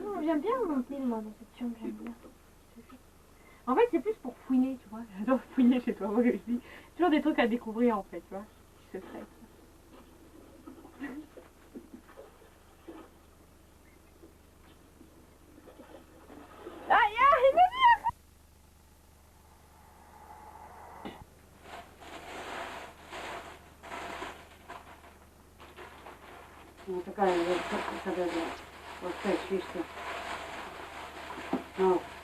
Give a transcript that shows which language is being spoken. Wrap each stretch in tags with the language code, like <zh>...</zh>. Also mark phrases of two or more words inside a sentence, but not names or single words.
<fr>Non, j'aime bien monter, moi, dans cette chambre, j'aime bien. En fait, c'est plus pour fouiner, tu vois. J'adore fouiner chez toi, moi aussi. Toujours des trucs à découvrir, en fait, tu vois. Qui se traitent. Aïe, aïe, il</fr> <ru>Ну, такая вот, когда вот так, видишь, ну.</ru>